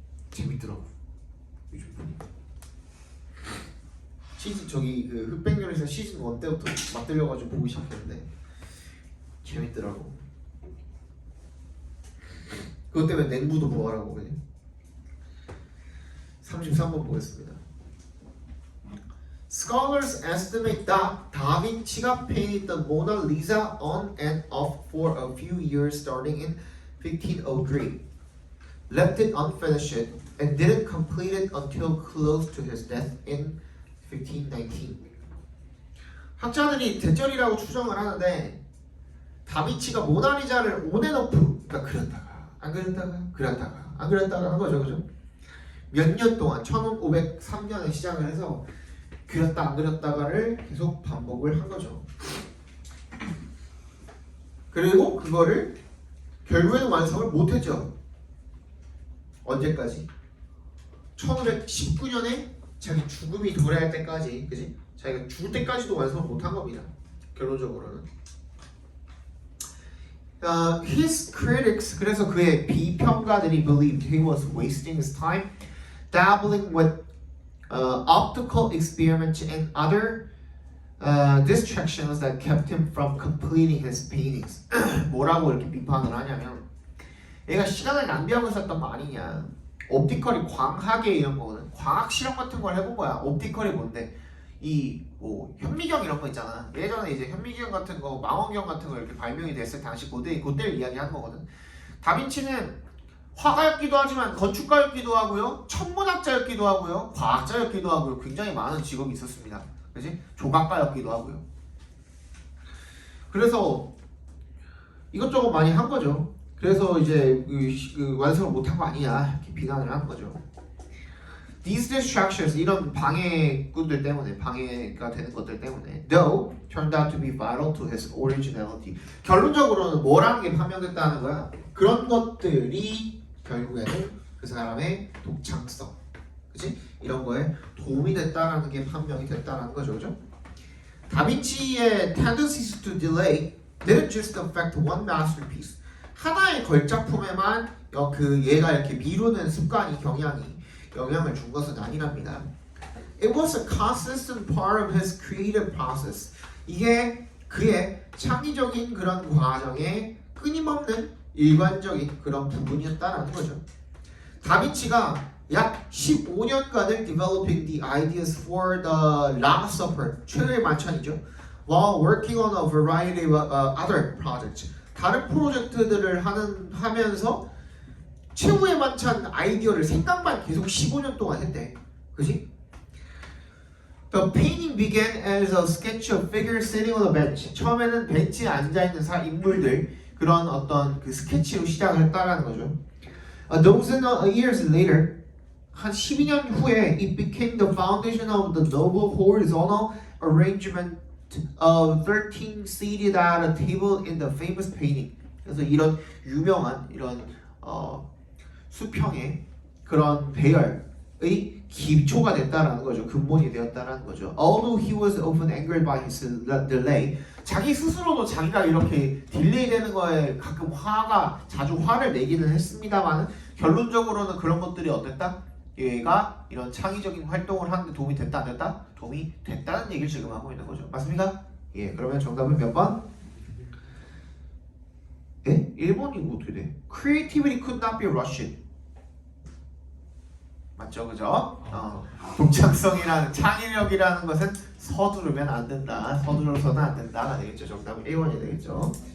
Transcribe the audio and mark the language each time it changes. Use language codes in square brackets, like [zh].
[ko] 재밌더라고. 요즘 보니까. 시즌 저기 그 흑백요리사 시즌 1 때부터 맞들려가지고 보기 시작했는데 재밌더라고. 그것 때문에 냉부도 보아라고 그냥. 33번 보겠습니다. [en] Scholars estimate that Da Vinci가 painted the Mona Lisa on and off for a few years starting in 1503, left it unfinished, and didn't complete it until close to his death in 1519. [ko] 학자들이 대절이라고 추정을 하는데 다빈치가 모나리자를 온앤오프, 그러니까 그렸다가 안 그렸다가 그렸다가 안 그렸다가 한 거죠, 그죠? 몇 년 동안 1503년에 시작을 해서 그렸다 안 그렸다가를 계속 반복을 한 거죠. 그리고 그거를 결국에는 완성을 못했죠. 언제까지? 1519년에 자기 죽음이 도래할 때까지, 그지? 자기가 죽을 때까지도 완성을 못한 겁니다. 결론적으로는. [en] His critics, [ko] 그래서 그의 비평가들이 [en] believed he was wasting his time dabbling with optical experiments and other distractions that kept him from completing his paintings. [ko] 뭐라고 이렇게 비판을 하냐면 얘가 시간을 낭비하고 있었던 거 아니냐. 옵티컬이 광학의 이런 거거든. 과학 실험 같은 걸 해본 거야. 옵티컬이 뭔데? 이 뭐 현미경 이런 거 있잖아. 예전에 이제 현미경 같은 거, 망원경 같은 거 이렇게 발명이 됐을 당시 그때를 이야기하는 거거든. 다빈치는 화가였기도 하지만 건축가였기도 하고요, 천문학자였기도 하고요, 과학자였기도 하고요. 굉장히 많은 직업이 있었습니다. 그지? 조각가였기도 하고요. 그래서 이것저것 많이 한 거죠. 그래서 이제 그 완성을 못한 거 아니냐 이렇게 비난을 한 거죠. [en] These distractions, [ko] 이런 방해꾼들 때문에, 방해가 되는 것들 때문에 [en] though turned out to be vital to his originality. [ko] 결론적으로는 뭐라는 게 판명됐다는 거야? 그런 것들이 결국에는 그 사람의 독창성, 그치? 이런 거에 도움이 됐다라는 게 판명이 됐다라는 거죠, 그죠? [en] 다빈치의 tendencies to delay didn't just affect one masterpiece. [ko] 하나의 걸작품에만 얘가 이렇게 미루는 습관이 영향을 준 것은 아니랍니다. [en] It was a consistent part of his creative process. [ko] 이게 그의 창의적인 그런 과정의 끊임없는 일관적인 그런 부분이었다라는 거죠. 다빈치가 약 15년간을 [en] developing the ideas for the Last Supper, [ko] 최후의 만찬이죠. [en] While working on a variety of other projects. [ko] 다른 프로젝트들을 하면서 최후의 만찬 아이디어를 생각만 계속 15년 동안 했대. 그지? [en] The painting began as a sketch of figures sitting on a bench. [ko] 처음에는 벤치에 앉아있는 인물들, 그런 어떤 그 스케치로 시작을 했다라는 거죠. [en] A dozen years later, [ko] 한 12년 후에 [en] it became the foundation of the noble horizontal arrangement of 13 seated at a table in the famous painting. [ko] 그래서 이런 유명한 이런 수평의 그런 배열의 기초가 됐다라는 거죠. 근본이 되었다라는 거죠. [en] Although he was often angered by his delay, [ko] 자기 스스로도 자기가 이렇게 딜레이 되는 거에 가끔 자주 화를 내기는 했습니다만 결론적으로는 그런 것들이 어땠다? 얘가 이런 창의적인 활동을 하는데 도움이 됐다 안 됐다? 도움이 됐다는 얘기를 지금 하고 있는 거죠. 맞습니까? 예, 그러면 정답은 몇 번? 예? 1번이고 어떻게 돼? [en] Creativity could not be rushed. [ko] 맞죠, 그죠? 독창성이라는 창의력이라는 것은 서두르면 안 된다. 서두르서는 안 된다가 되겠죠. 정답은 1번이 되겠죠.